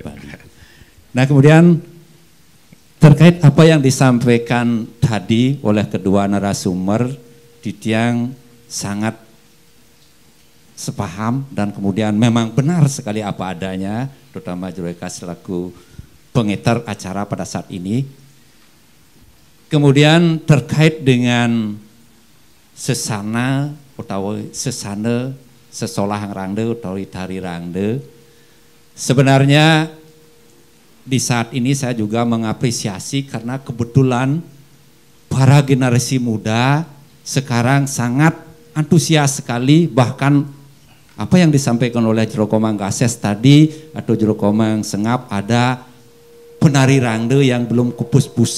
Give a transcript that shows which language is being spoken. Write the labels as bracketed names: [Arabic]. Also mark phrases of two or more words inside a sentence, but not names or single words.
[Indonesian] Nah kemudian terkait apa yang disampaikan tadi oleh kedua narasumber, Titiang sangat sepaham dan kemudian memang benar sekali apa adanya, terutama Jureka selaku pengetar acara pada saat ini. Kemudian terkait dengan sesana atau [Balinese] sesana sesolah rangde [Indonesian] atau tari rangde, sebenarnya di saat ini saya juga mengapresiasi karena kebetulan para generasi muda sekarang sangat antusias sekali, bahkan apa yang disampaikan oleh Jero Komang Gases tadi atau Jero Komang Sengap, ada penari rangde yang belum [Balinese] kupus puser.